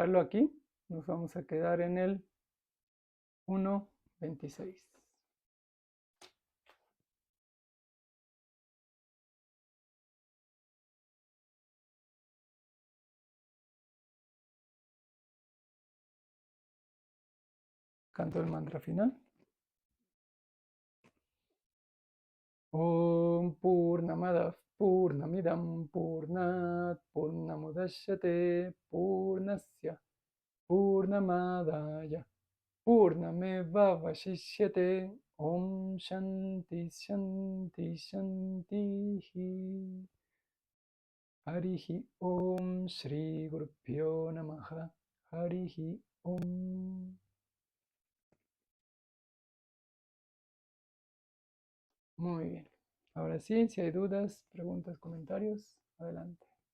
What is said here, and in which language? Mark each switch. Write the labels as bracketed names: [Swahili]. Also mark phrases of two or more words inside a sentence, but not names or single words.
[Spanish] Nos vamos a quedar en el 1:26. Canto el mantra final. [Sanskrit] Om Purnamadav Purnamidam Purnat Purnamudachyate Purnasya Purnamadaya Purnameva Vashishyate Om Shanti Shanti Shanti Harihi Om Shri Gurupyo Namaha Harihi Om. [Spanish] Muy bien. Ahora sí, si hay dudas, preguntas, comentarios, adelante.